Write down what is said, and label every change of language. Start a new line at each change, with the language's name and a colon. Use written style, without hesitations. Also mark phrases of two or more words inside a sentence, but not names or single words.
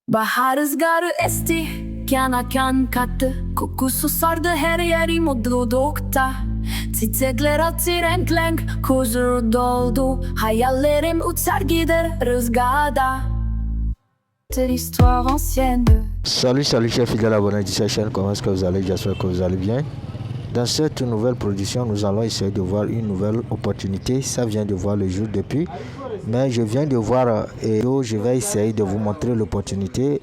Turkish: Bahar rüzgarı esti, kana kan kattı. Kokusu sardı her yeri mutlulukta. Çiçekler açtı renk renk, huzur doldu. Hayallerim uçar gider rüzgarda.
French: L'histoire ancienne. Salut chers fidèles abonnés de cette chaîne, comment est-ce que vous allez? J'espère que vous allez bien. Dans cette nouvelle production, nous allons essayer de voir une nouvelle opportunité. Ça vient de voir le jour depuis, mais je viens de voir et je vais essayer de vous montrer l'opportunité.